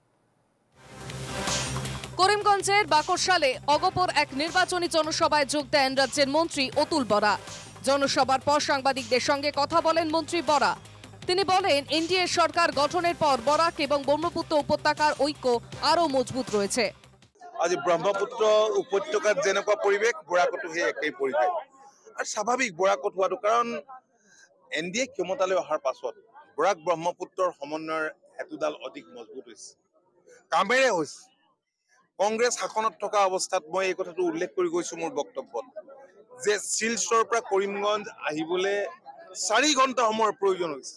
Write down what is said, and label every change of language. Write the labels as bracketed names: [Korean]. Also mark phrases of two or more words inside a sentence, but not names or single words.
[Bangla] করিমগঞ্জের বাকরশালে অগপর এক নির্বাচনী জনসভায় যোগ দেন রাজ্যের মন্ত্রী অতুল বরা। জনসভার পর সাংবাদিকদের সঙ্গে কথা বলেন মন্ত্রী বরা। তিনি বলেন, এনডিএ সরকার গঠনের পর বরাক এবং ব্রহ্মপুত্র উপত্যকার ঐক্য আরো মজবুত রয়েছে। [Assamese] আজি ব্ৰহ্মপুত্ৰ উপত্যকাত যেনেকুৱা পৰিৱেশ বৰাকতো সেই একেই পৰিৱেশ আৰু স্বাভাৱিক বৰাকত হোৱাটো কাৰণ এনডিএ ক্ষমতালৈ অহাৰ পাছত বৰাক ব্ৰহ্মপুত্ৰৰ সমন্বয়ৰ হেতুডাল অধিক মজবুত হৈছে, কামেৰে হৈছে। কংগ্ৰেছ শাসনত থকা অৱস্থাত মই এই কথাটো উল্লেখ কৰি গৈছো মোৰ বক্তব্যত যে শিলচৰৰ পৰা কৰিমগঞ্জ আহিবলৈ 4 ঘণ্টা সময়ৰ প্ৰয়োজন হৈছে।